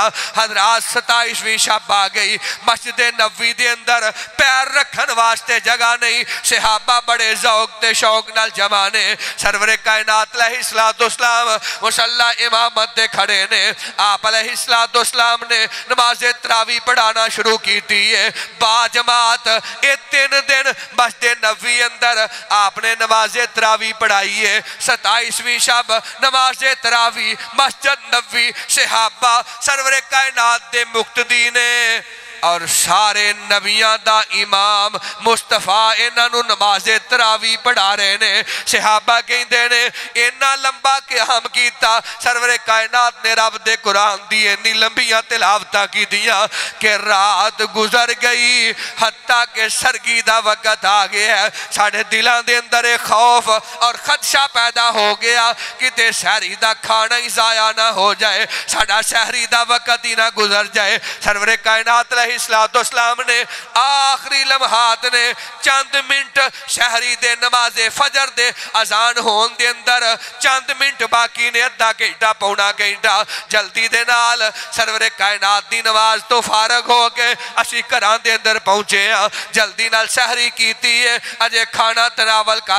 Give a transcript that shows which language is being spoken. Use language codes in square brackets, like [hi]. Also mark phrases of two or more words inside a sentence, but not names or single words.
[pa] حضرات 27ویں شب آ گئی، مسجد نبوی دے اندر پیر رکھن واسطے جگہ نہیں، صحابہ بڑے ذوق تے شوق نال جمانے، سرور کائنات [ar] علیہ السلام [pa] مصلی امامت دے کھڑے نے، آپ [ar] علیہ السلام [pa] نے نماز تراویح پڑھانا شروع کی ہے با جماعت۔ اے 3 دن مسجد نبوی اندر آپ نے نماز تراویح پڑھائی ہے۔ 27ویں شب نماز تراویح مسجد نبوی صحابہ سرور کائنات دے مقتدی نے اور سارے نبیاں دا امام مصطفیٰ انہاں نو نماز تراوی پڑھا رہے نے صحابہ کہندے نے اینا لمبا قیام کیتا سرور کائنات نے رب دے قرآن دی اتنی لمبیاں تلاوتاں کی دیاں کہ رات گزر گئی حتیٰ کہ سرگی دا وقت آ گیا ہے ساڑھے دلان دے اندر خوف اور خدشہ پیدا ہو گیا کہ تے سحری دا کھانا ہی ضائع نہ ہو جائے ساڑھا سحری دا وقت ہی نہ گزر جائے سرور کائنات [ar] علیہ السلام [pa] نے آخری لمحات نے چند منٹ سحری دے نماز فجر دے اذان ہون دے اندر چند منٹ باقی نے ادھا گھنٹہ پونا گھنٹہ جلدی دے نال سرور کائنات دی نماز تو فارغ ہو کے اسی گھران دے اندر پہنچے ہیں جلدی نال سحری کیتی ہے اجے کھانا تناول کر